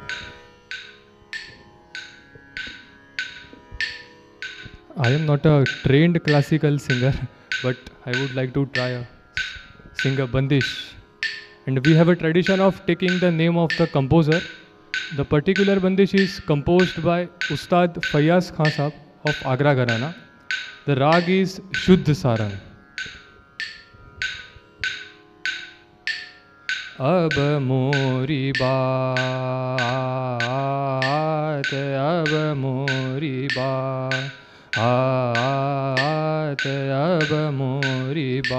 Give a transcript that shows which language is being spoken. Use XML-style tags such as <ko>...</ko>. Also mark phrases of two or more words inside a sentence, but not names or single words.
<en>I am not a trained classical singer, but I would like to sing a bandish. And we have a tradition of taking the name of the composer. The particular bandish is composed by Ustad Fayyaz Khan Sahab of Agra Gharana. The rag is Shuddh Sarang.</en> <hi>अब मोरी बात, अब मोरी बात, अब मोरी</hi>